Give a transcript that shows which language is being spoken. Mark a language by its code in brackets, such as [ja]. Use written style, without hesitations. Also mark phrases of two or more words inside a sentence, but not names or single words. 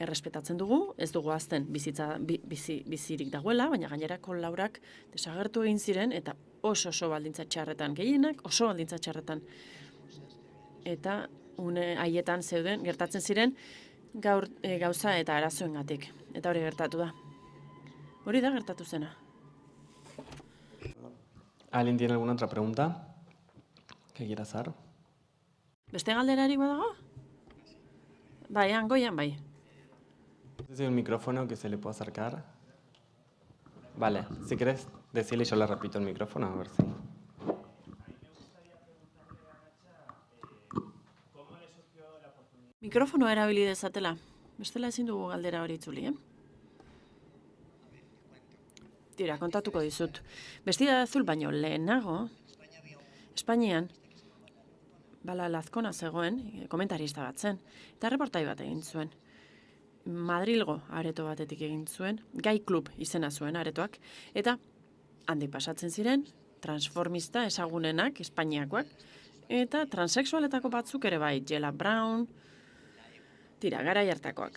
[eu] errespetatzen dugu, ez dugu azten bizirik dagoela, baina gainerako laurak desagertu egin ziren, eta oso baldintza txarretan, gehienak oso baldintza txarretan. Eta haietan zeuden, gertatzen ziren, gauza eta arazoengatik. Eta hori gertatu da. Hori da gertatu zena. [es] ¿Alguien tiene alguna otra pregunta que quiera hacer? [eu] Beste galderarik badago? Bai, hangoian bai. [es] No sé si el micrófono que se le puede acercar. Vale, si querés decirle, yo le repito el micrófono, a ver si... [eu] Mikrofonoa erabili dezatela. Bestela ezin dugu galdera hori itzuli, Tira, kontatuko dizut. Vestida de azul baino lehenago, Espainian, Bala Lazkona zegoen, komentarista bat zen, eta reportai bat egin zuen. Madrilgo areto batetik egin zuen, Gai Club izena zuen aretoak, eta handik pasatzen ziren, transformista ezagunenak, Espainiakoak, eta transexualetako batzuk ere bai, Jela Brown, tira, garai hartakoak.